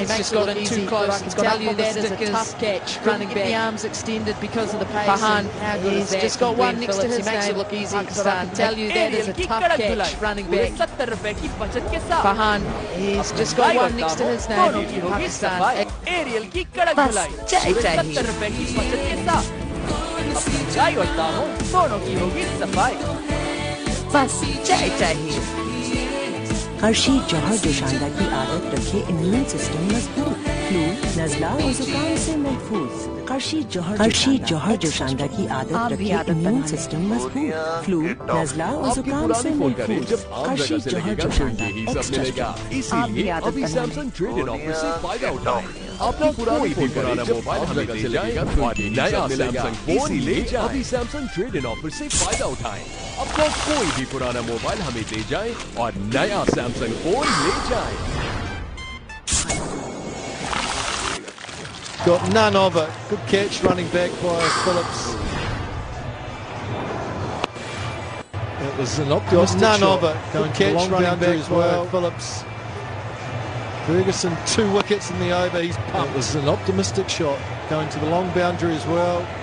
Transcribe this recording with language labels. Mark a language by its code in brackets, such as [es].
[en] It's just got in too close. It's got up on the stickers. A tough catch. Running back. The arms extended because of the pace. Farhan, he's just got one next to his name. He makes it look easy. Pakistan. Tell you that is a tough catch. Running back. Farhan, he's just got one next to his name. Pakistan. [hi] Aerial की कड़क धुलाई 70 रुपए की बचत के साथ अपनी चाय और दालों दोनों की होगी सफाई बस चाय चाहिए हर्षीद जौहर जोशानदा की आदत रखे इम्यून सिस्टम मजबूत फ्लू नजला और जुकाम से महफूज हर्षीद जौहर जोशानदा की आदत रखे इम्यून सिस्टम मजबूत फ्लू नजला और जुकाम से महफूज हर्षीद जौहर जोशानदा एक्स्ट्रा इसीलिए अभी सैमसंग ट्रेड इन ऑफर से फायदा उठाओ अपना कोई भी पुराना मोबाइल हमें दे जाए और नया सैमसंग फोन ले जाए अभी सैमसंग ट्रेड इन ऑफर से फायदा उठाएं अपना कोई भी पुराना मोबाइल हमें दे जाए और नया सैमसंग फोन ले जाए [en] Got none of it. Good catch running back by Phillips. It was an optimistic none shot. of it. Good catch running back as well. Phillips. Ferguson 2 wickets in the over. He's pumped. It was an optimistic shot going to the long boundary as well.